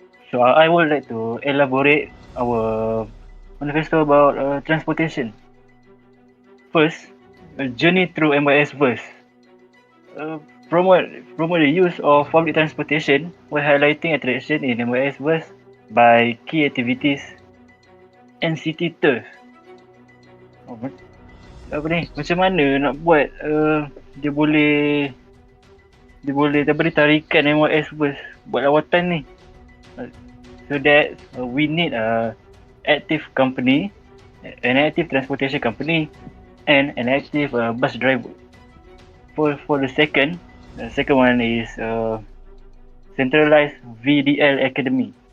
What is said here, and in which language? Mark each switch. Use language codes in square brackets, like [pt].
[en] So I would like to elaborate our manifesto about transportation. First, a journey through MYSverse. Promote the use of public transportation while highlighting attraction in MYSverse by key activities and city tours. [ms] Macam mana nak buat dia boleh daripada tarikan MYSverse buat lawatan ni. [en] So that we need a active company, an active transportation company, and an active bus driver. For the second one is centralized VDL Academy.